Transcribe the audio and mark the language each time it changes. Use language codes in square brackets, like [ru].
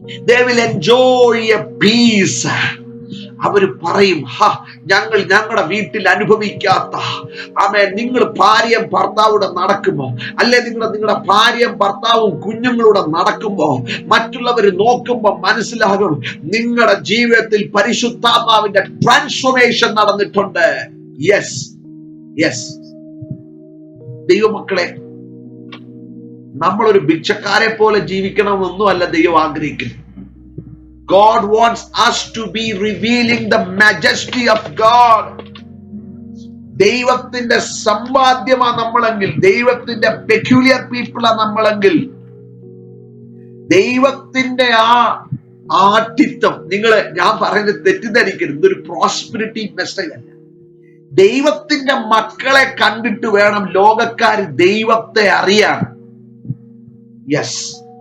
[en] They will enjoy a peace. [ml] അവര് പറയും, ഞങ്ങൾ ഞങ്ങളുടെ വീട്ടിൽ അനുഭവിക്കാത്ത നിങ്ങൾ ഭാര്യയും ഭർത്താവൂടെ നടക്കുമ്പോ, അല്ലെ നിങ്ങളുടെ ഭാര്യയും ഭർത്താവും കുഞ്ഞുങ്ങളൂടെ നടക്കുമ്പോ മറ്റുള്ളവർ നോക്കുമ്പോ മനസ്സിലാകും നിങ്ങളുടെ ജീവിതത്തിൽ പരിശുദ്ധാത്മാവിന്റെ ട്രാൻസ്ഫോർമേഷൻ നടന്നിട്ടുണ്ട്. Yes yes. ദൈവമക്കളെ, നമ്മളൊരു ഭിക്ഷക്കാരെ പോലെ ജീവിക്കണമെന്നൊന്നും അല്ല ദൈവം ആഗ്രഹിക്കുന്നു. [en] God wants us to be revealing the majesty of God. [ml] ദൈവത്തിന്റെ സമ്പാദ്യമാ നമ്മളെങ്കിൽ, ദൈവത്തിന്റെ പെക്യുലിയർ പീപ്പിളാ നമ്മളെങ്കിൽ, ദൈവത്തിന്റെ ആ ആഠിത്വം, ഞാൻ പറയുന്നത് തെറ്റിദ്ധരിക്കരുത്, ഇതൊരു പ്രോസ്പെരിറ്റി മെസ്സേജ് അല്ല. ദൈവത്തിന്റെ മക്കളെ കണ്ടിട്ട് വേണം ലോകക്കാർ ദൈവത്തെ അറിയാൻ. യെസ്.